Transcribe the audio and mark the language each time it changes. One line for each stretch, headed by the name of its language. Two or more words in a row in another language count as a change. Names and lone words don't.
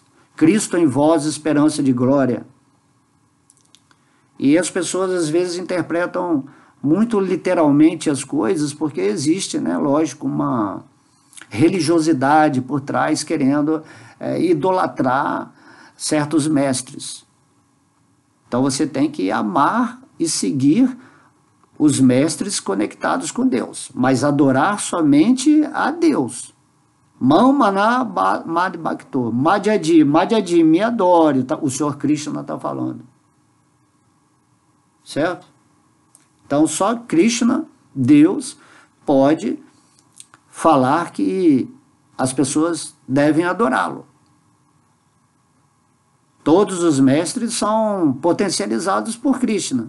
Portuguese: Cristo em vós, esperança de glória. E as pessoas às vezes interpretam muito literalmente as coisas, porque existe, né, lógico, uma religiosidade por trás, querendo idolatrar certos mestres. Então você tem que amar e seguir os mestres conectados com Deus, mas adorar somente a Deus.
Sanskrit: मन् मना मद् भक्तो, मद्याजी,
Portuguese: me adore, o Senhor Krishna está falando. Certo? Então só Krishna, Deus, pode falar que as pessoas devem adorá-lo. Todos os mestres são potencializados por Krishna.